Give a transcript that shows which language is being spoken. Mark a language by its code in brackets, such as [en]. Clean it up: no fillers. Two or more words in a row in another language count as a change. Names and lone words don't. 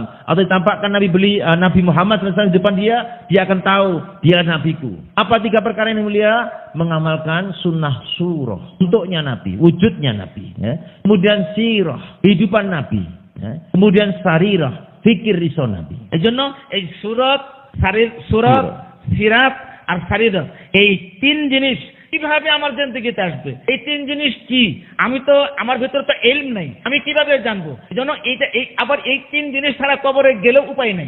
[id] Atau ditampakkan Nabi Muhammad SAW di depan dia akan tahu, dia nabiku. Apa 3 perkara ini mulia? Mengamalkan sunnah surah, bentuknya Nabi, wujudnya Nabi, kemudian sirah, kehidupan Nabi, kemudian sarirah, fikir risau Nabi. [bn] এজন্য এই সুরত, সিরাত আর সারিরত, এই 3 জিনিস কিভাবে আমার জিন্দেগিতে আসবে, এই 3 জিনিস কি? আমি তো আমার ভিতরে তো ইলম নাই, আমি কিভাবে জানবো? এজন্য আবার এই 3 জিনিস ছাড়া কবরে গেলেও উপায় নাই।